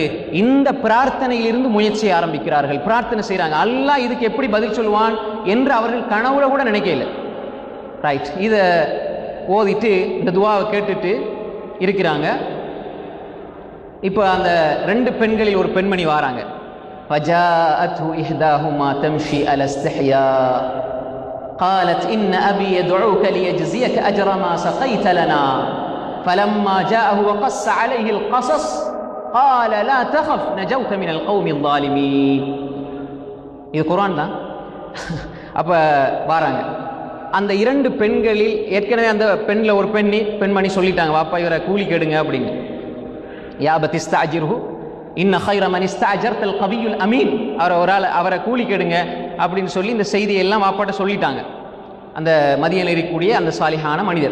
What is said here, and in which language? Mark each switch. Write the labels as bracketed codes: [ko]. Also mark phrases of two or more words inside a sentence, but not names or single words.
[ta] இந்த பிரார்த்தனையிலிருந்து முயற்சியை ஆரம்பிக்கிறார்கள், பிரார்த்தனை செய்கிறாங்க. அல்லாஹ் இதுக்கு எப்படி பதில் சொல்லுவான் என்று அவர்கள் கனவுல கூட நினைக்கல. ரைட், இதை ஓதிட்டு இந்த துவாவை கேட்டுட்டு இருக்கிறாங்க. இப்போ அந்த 2 பெண்களில் ஒரு பெண்மணி வாராங்க. [ar] فجاءته إحداهما تمشي على استحياء قالت إن أبي يدعوك ليجزيك أجر ما سقيت لنا فلما جاءه وقص عليه القصص قال لا تخف نجوت من القوم الظالمين. [ta] இது குர்ஆன் தான். அப்போ வாராங்க அந்த 2 பெண்களில். ஏற்கனவே அந்த பெண்ணில் ஒரு பெண்மணி சொல்லிட்டாங்க, வாப்பா இவரை கூலி கேடுங்க அப்படின்னு. [ar] يا أبت استأجره إن خير من استأجرت القوي الأمين. [ta] அவரை கூலி கேடுங்க அப்படின்னு சொல்லி இந்த செய்தியெல்லாம் வாப்பாட்ட சொல்லிட்டாங்க அந்த மதியனில் இருக்கக்கூடிய அந்த சாலிஹான மனிதர்.